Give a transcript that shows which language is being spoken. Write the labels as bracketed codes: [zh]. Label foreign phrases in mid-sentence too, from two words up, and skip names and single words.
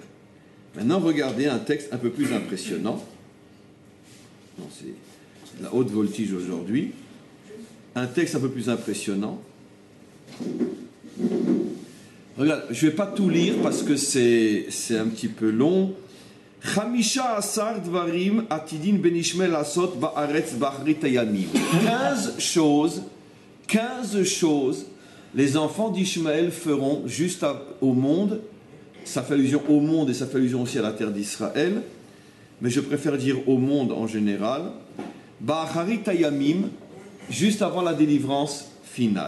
[fr] Maintenant, regardez un texte un peu plus impressionnant. Non, c'est la haute voltige aujourd'hui. Un texte un peu plus impressionnant. Regarde, je ne vais pas tout lire parce que c'est un petit peu long. [he] חמישה עשר דברים עתידין בני ישמעאל לעשות בארץ באחרית הימים. [fr] 15 choses les enfants d'Ishmaël feront juste au monde. Ça fait allusion au monde et ça fait allusion aussi à la terre d'Israël. Mais je préfère dire au monde en général. [he] באחרית הימים, [fr] juste avant la délivrance finale.